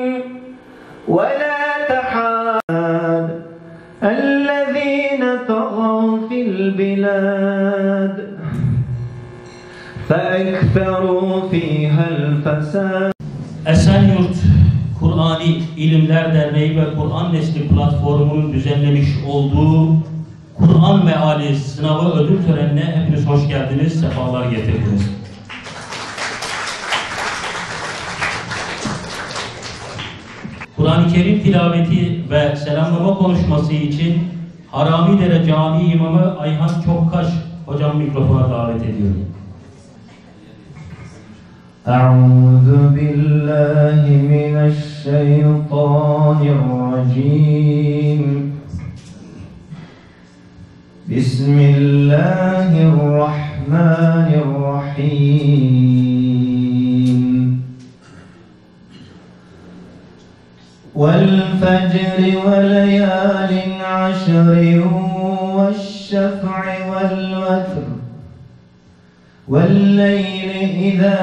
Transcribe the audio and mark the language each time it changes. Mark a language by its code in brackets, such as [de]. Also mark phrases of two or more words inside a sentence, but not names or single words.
[ar] ولا تحاضون الذين طغوا في البلاد فأكثروا فيها الفساد. [tr] Esenyurt Kur'ani İlimler Derneği ve Kur'an Nesli Platformu'nun düzenlemiş olduğu Kur'an Meali Sınavı ödül törenine hepiniz hoş geldiniz, sefalar getirdiniz. Kur'an-ı Kerim tilaveti ve selamlama konuşması için Haramidere Camii İmamı Ayhan Çokkaş hocam mikrofona davet ediyorum. [ar] أعوذ بالله من الشيطان الرجيم. بسم الله الرحمن الرحيم. وَالْفَجْرِ وَلَيَالٍ عَشْرٍ وَالشَّفْعِ وَالْوَتْرِ وَاللَّيْلِ إِذَا